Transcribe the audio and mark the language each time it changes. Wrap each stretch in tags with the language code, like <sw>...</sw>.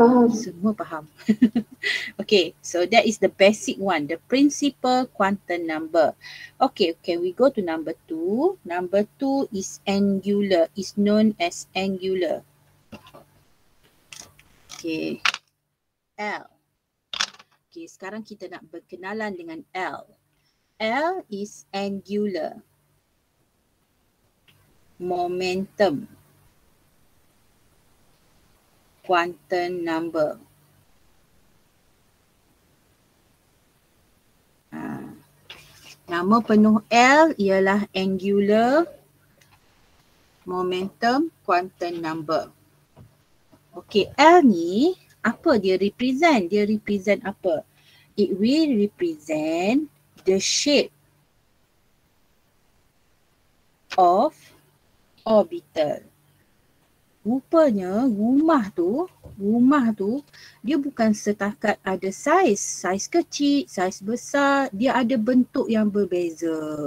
<ms>Semua faham.</ms> <en>Okay, so that is the basic one, the principal quantum number. Okay, can we go to number 2? Number 2 is angular, is known as angular. Okay, L.</en> <ms>Okay, sekarang kita nak berkenalan dengan L.</ms> <en>L is angular momentum quantum number.</en> <ms>Nama penuh L ialah angular momentum quantum number. Okay, L ni apa dia represent? Dia represent apa?</ms> <en>It will represent the shape of orbital.</en> <ms>Rupanya rumah tu dia bukan setakat ada saiz kecil, saiz besar, dia ada bentuk yang berbeza.</ms>